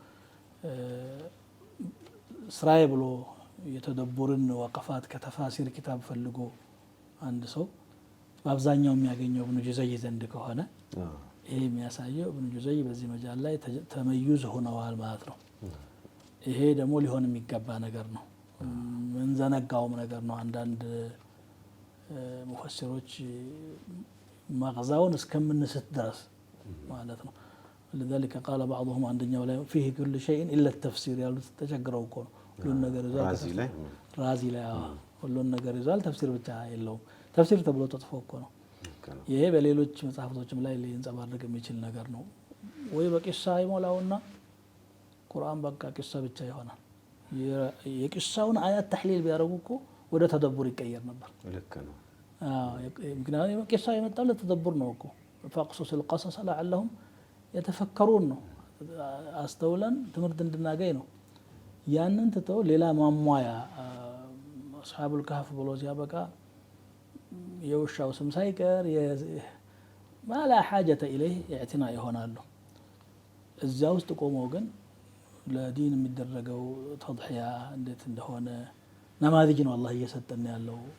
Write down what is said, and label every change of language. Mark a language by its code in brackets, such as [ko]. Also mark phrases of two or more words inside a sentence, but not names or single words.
[am] ስራዬ ብሎ የተደቡርን ወቀፋት ከተፋሲር ኪታብ ፈልጎ አንድ ሰው በአብዛኛው የሚያገኘው ኢብኑ ጁዘይ ዘንድ ከሆነ ይሄ የሚያሳየው ኢብኑ ጁዘይ በዚህ መጃል ላይ ተመዩዝ ሆነዋል ማለት ነው። ይሄ ደግሞ ሊሆን የሚገባ ነገር ነው። ምንዘነጋውም ነገር ነው። አንዳንድ ሙፈሲሮች መግዛውን እስከምንስት ድረስ ማለት ነው። [ar] لذلك قال بعضهم [am] አንደኛው ላይ [ar] فيه كل شيء الا [am] التفسير ያሉት ተቸግረው እኮ ነው። ሁሉን ነገር ይዟል ራዚ ላይ ሁሉን ነገር ይዟል፣ ተፍሲር ብቻ የለውም። ተፍሲር ተብሎ ተጥፎ እኮ ነው። ይሄ በሌሎች መጽሐፍቶችም ላይ ሊንጸባረቅ የሚችል ነገር ነው። ወይ በቂሳ ይሞላውና ቁርአን በቃ ቂሳ ብቻ ይሆናል። የቂሳውን አያት ተሕሊል ቢያደርጉ እኮ ወደ ተደቡር ይቀየር ነበር። ልክ ነው። ምክንያቱም ቂሳ የመጣው ለተደቡር ነው እኮ ፈቅሱስ [ar] القصص لعلهم [am] የተፈከሩን ነው፣ አስተውለን ትምህርት እንድናገኝ ነው። ያንን ትተው ሌላ ማሟያ አስሐቡል ከህፍ ብሎ ሲያበቃ የውሻው ስም ሳይቀር [ar] ما لا حاجة إليه اعتناء [am] ይሆናሉ። እዚያ ውስጥ ቆመው ግን ለዲን የሚደረገው ተድሕያ እንዴት እንደሆነ ነማዚጅ ነው አላህ እየሰጠን ያለው።